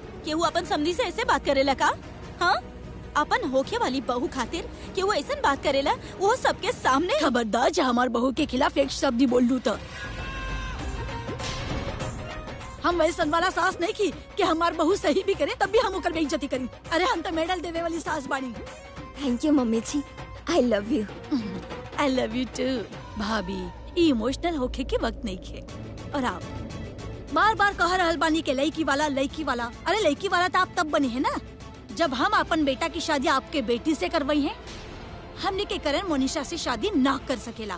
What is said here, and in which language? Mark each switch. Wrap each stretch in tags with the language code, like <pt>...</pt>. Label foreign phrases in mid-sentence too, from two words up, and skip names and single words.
<bho>केहू अपन समधी से ऐसे बात करेला का? हाँ, अपन होखे वाली बहू खातिर केहू ऐसा बात करेला, वो सबके सामने। खबरदार जा हमार बहू के खिलाफ एक शब्द बोल लू तो हम वैसन वाला सास नहीं की कि हमार बहू सही भी करे तब भी हम ओकर बेइज्जती करी। अरे हम तो मेडल देवे वाली सास बाड़ी।</bho> <en>Thank you mummy ji, I love you. I love you too bhabhi.</en> <bho>इमोशनल होके के वक्त नहीं खे। और आप बार बार कह रहल बानी के लड़की वाला लड़की वाला। अरे लड़की वाला तो आप तब बने हैं ना जब हम अपन बेटा की शादी आपके बेटी से करवाई है। हमने के करण मोनिशा से शादी ना कर सकेला।</bho>